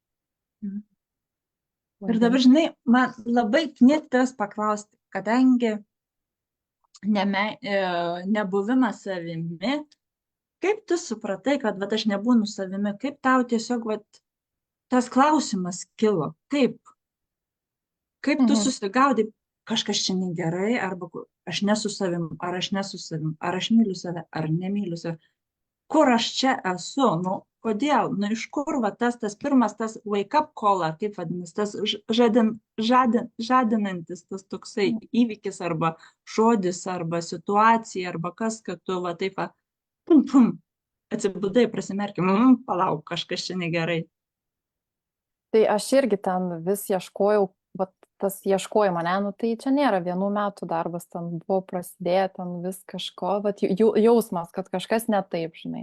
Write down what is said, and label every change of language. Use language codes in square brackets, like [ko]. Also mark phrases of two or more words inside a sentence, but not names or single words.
[lt] Ir dabar, žinai, man labai knieti tavęs paklausti, kadangi nebuvimas savimi, kaip tu supratai, kad vat, aš nebūnu savimi, kaip tau tiesiog vat, tas klausimas kilo, kaip tu susigaudai, kažkas čia negerai, arba aš nesu savim, ar aš nesu savim, ar aš myliu save, ar nemyliu save, kur aš čia esu, nu, kodėl, nu, iš kur va, tas pirmas, tas [en] wake up call, [lt] ar kaip vadinasi, tas žadinantis, tas toksai įvykis, arba žodis, arba situacija, arba kas, kad tu va taip, va, pum, pum, atsibudai, prasimerkim, palauk, kažkas čia negerai. Tai aš irgi ten vis ieškojau, vat, tas ieškojimo, ne, nu tai čia nėra 1 metų darbas, ten buvo prasidėję, ten vis kažko, vat, jausmas, kad kažkas ne taip, žinai.